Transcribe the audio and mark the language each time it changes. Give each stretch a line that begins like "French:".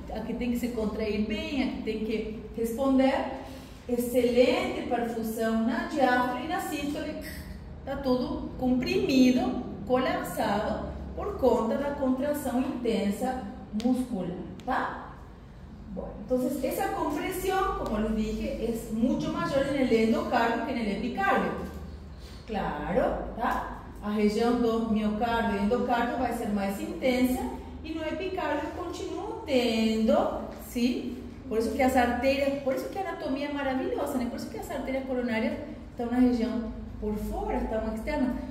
Portuguese: A que tem que se contrair bem, a que tem que responder. Excelente perfusão na diástole e na sístole. Tá tudo comprimido, colapsado por conta da contração intensa muscular, tá?
Spanish: Bueno, entonces esa compresión, como les dije, es mucho mayor en el endocardio que en el epicardio.
Portuguese: Claro, tá? A região do miocárdio e endocardio vai ser mais intensa e no epicardio continuo tendo, sim? Por isso que as artérias, por isso que a anatomia é maravilhosa, né? Por isso que as artérias coronárias estão na região por fora, estão externas.